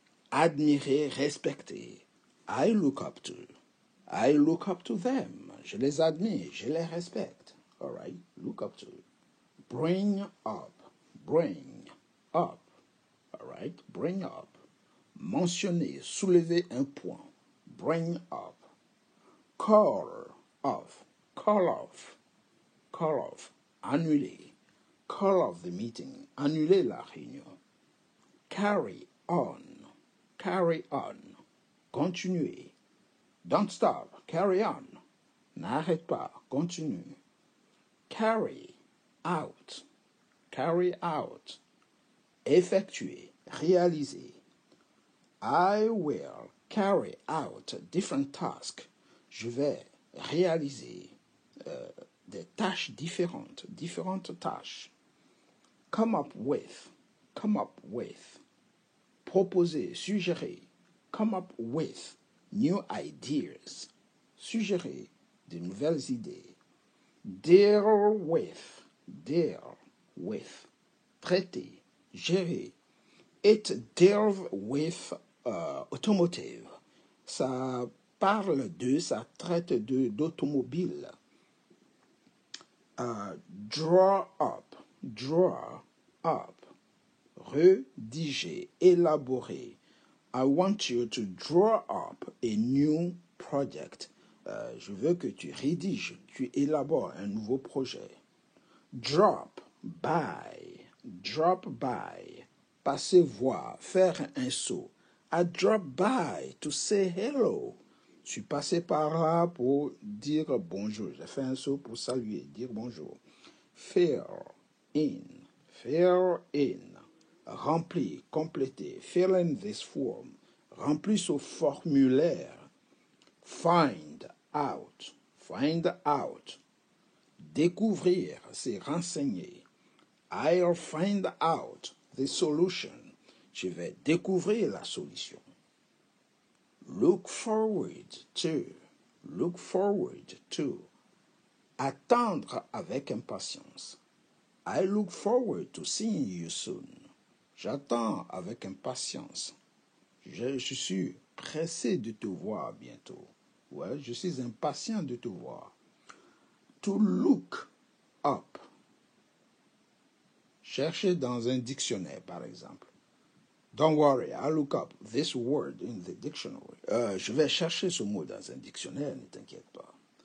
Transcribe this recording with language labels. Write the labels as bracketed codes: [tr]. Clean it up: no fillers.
[fr] Admirer, respecter. [en] I look up to. I look up to them. [fr] Je les admire, je les respecte. [en] All right, look up to. Bring up, bring up. All right, bring up. [fr] Mentionner, soulever un point. [en] Bring up. Call off, call off, call off. [fr] Annuler. [en] Call off the meeting. [fr] Annuler la réunion. [en] Carry on, carry on. [fr] Continuer. [en] Don't stop, carry on. [fr] N'arrête pas, continue. [en] Carry out, carry out. [fr] Effectuer, réaliser. [en] I will carry out different tasks. [fr] Je vais réaliser des tâches différentes, différentes tâches. [en] Come up with, come up with. [fr] Proposer, suggérer. [en] Come up with new ideas. [fr] Suggérer de nouvelles idées. [en] Deal with, deal with. [fr] Traiter, gérer. [en] It deals with automotive. [fr] Ça parle de, ça traite d'automobile. [en] Draw up, draw up. [fr] Rédiger, élaborer. [en] I want you to draw up a new project. [fr] Je veux que tu rédiges, tu élabores un nouveau projet. [en] Drop by, drop by. [fr] Passer voir, faire un saut. [en] I drop by to say hello. [fr] Je suis passé par là pour dire bonjour. J'ai fait un saut pour saluer, dire bonjour. [en] Fill in, fill in. [fr] Remplir, compléter. [en] Fill in this form. [fr] Remplir ce formulaire. [en] Find out, find out. [fr] Découvrir, c'est renseigner. [en] I'll find out the solution. [fr] Je vais découvrir la solution. [en] Look forward to, look forward to. [fr] Attendre avec impatience. [en] I look forward to seeing you soon. [fr] J'attends avec impatience. Je suis pressé de te voir bientôt. Ouais, je suis impatient de te voir. [en] To look up. [fr] Cherchez dans un dictionnaire, par exemple. [en] Don't worry, I'll look up this word in the dictionary. [fr] Je vais chercher ce mot dans un dictionnaire, ne t'inquiète pas.